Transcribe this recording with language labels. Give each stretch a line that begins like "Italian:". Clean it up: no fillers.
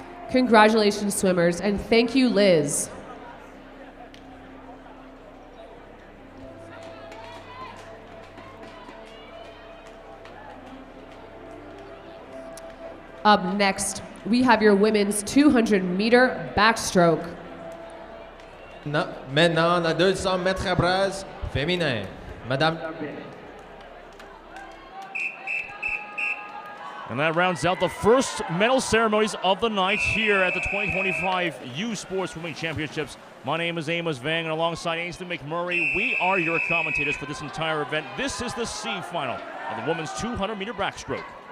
English: Congratulations, swimmers, and thank you, Liz. Up next, we have your women's 200-meter backstroke.
French: Maintenant, la 200 mètres à brasse féminin. Madame.
English: And that rounds out the first medal ceremonies of the night here at the 2025 U Sports Swimming Championships. My name is Amos Vang, and alongside Ainsley McMurray, we are your commentators for this entire event. This is the C final of the women's 200-meter backstroke.